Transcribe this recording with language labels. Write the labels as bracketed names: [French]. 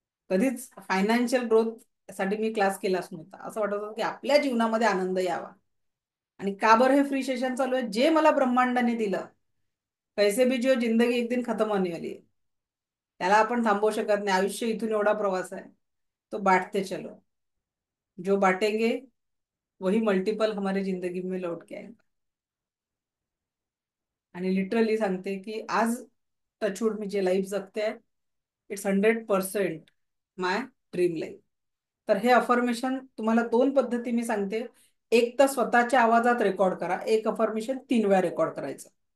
[Marathi] कधीच financial growth साठी मी class केलाच नव्हता. असं वाटत होतं की आपल्या जीवनामध्ये आनंद यावा. आणि का बरं हे फ्री सेशन चालू आहे? जे मला ब्रह्मांडाने दिलं, [Hindi] कैसे भी जो जिंदगी एक दिन खतम होने वाली है, [Marathi] त्याला आपण थांबवू शकत नाही. आयुष्य इथून एवढा प्रवास आहे, [Hindi] तो बांटते चलो. जो बांटेंगे वही मल्टीपल हमारी जिंदगी में लौट के आएंगे. [Marathi] आणि लिटरली सांगते की आज टचवूड मी जे लाईफ जगते आहे, [English] It's 100% my dream life. [Marathi] तर हे अफर्मेशन तुम्हाला दोन पद्धती मी सांगते. एक तर स्वतःच्या आवाजात रेकॉर्ड करा, एक अफर्मेशन 3 वेळा रेकॉर्ड करायचं.